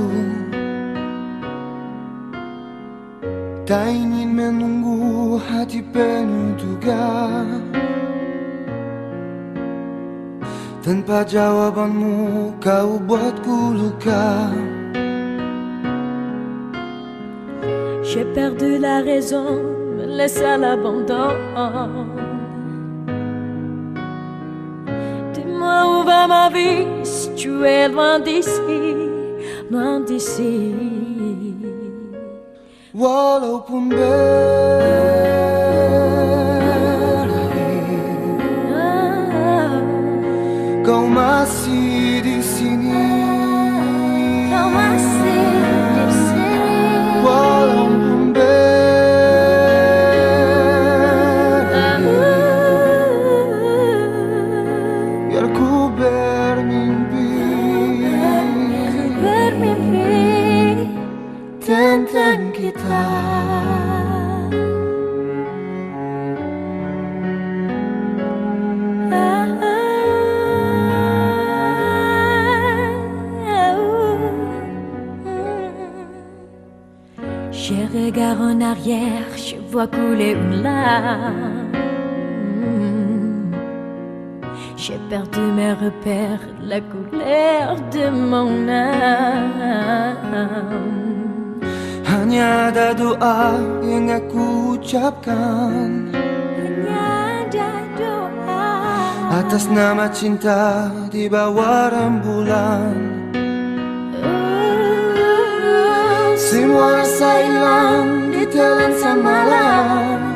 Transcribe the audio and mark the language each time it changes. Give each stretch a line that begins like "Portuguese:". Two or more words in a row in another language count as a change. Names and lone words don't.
Indonesian: Tak ingin menunggu hati penuh duga. Tanpa jawabanmu kau buatku luka.
French: J'ai perdu la raison, me laisse à l'abandon. Dis-moi où va ma vie si tu es loin d'ici, loin d'ici.
Indonesian: Walaupun berakhir, kau masih di sini. Kau masih di sini. Walaupun berakhir, biar ku bermimpi, bermimpi tentang kita.
French: Je regarde en arrière, je vois couler une larme. J'ai perdu mes repères, la couleur de mon âme.
Indonesian: hanya ada doa yang aku ucapkan Hanya ada doa atas nama cinta di bawah rembulan. Semua rasa hilang ditelan semalam.